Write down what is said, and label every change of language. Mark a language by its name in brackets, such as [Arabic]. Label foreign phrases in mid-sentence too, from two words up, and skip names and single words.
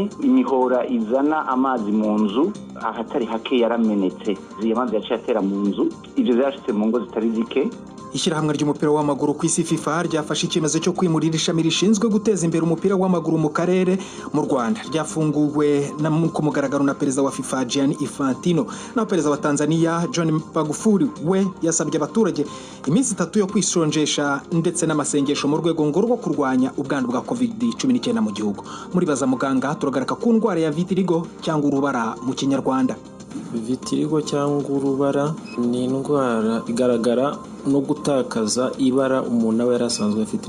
[Rundi] Imihora izana amazi mu nzu ahatari hake yaramenetse, amazi yaciye atera mu nzu, ivyo vyashitse mu ngo zitari zike. [Kinyarwanda] Ishyirahamwe ry'umupira w'amaguru ku isi FIFA ryafashe icyemezo cyo kwimurira ishami rishinzwe guteza imbere umupira w'amaguru mu karere mu Rwanda. Ryafunguwe ku mugaragaro na perezida wa FIFA Gianni Infantino, na perezida wa Tanzania John Magufuli. We yasabye abaturage iminsi 3 yo kwisonjesha ndetse n'amasengesho mu rwego ngo rwo kurwanya ubwandu bwa COVID-19 mu gihugu. Muri baza muganga turagaruka ku ndwara ya vitiligo cyangwa urubara mu Kinyarwanda. Vitiligo cyangwa urubara ni indwara igaragara no gutakaza ibara umuntu aba yarasanzwe afite.